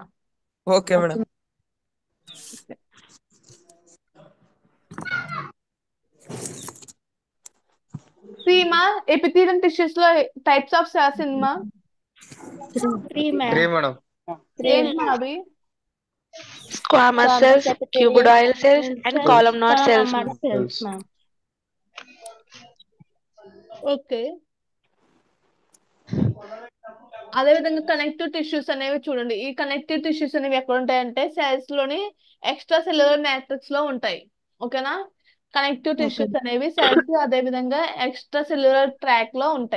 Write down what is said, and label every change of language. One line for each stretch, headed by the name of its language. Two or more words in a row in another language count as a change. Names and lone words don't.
English: okay madam.
Telugu: సీమా
English: epithelial tissues
Telugu: లో
English: types of cells
Telugu: ఇన్మా 3 మేడం. ఏంటి అవి?
English: Squamous cells, cuboidal cells, and columnar cells.
Telugu: ఓకే, అదే విధంగా
English: connective tissues
Telugu: అనేవి చూడండి. ఈ
English: connective tissues
Telugu: అనేవి ఎక్కడ ఉంటాయంటే సెల్స్ లోని
English: extra cellular matrix
Telugu: లో ఉంటాయి. ఓకేనా?
English: connective tissues
Telugu: అనేవి సెల్స్ అదే విధంగా
English: extra cellular track
Telugu: లో ఉంటాయి.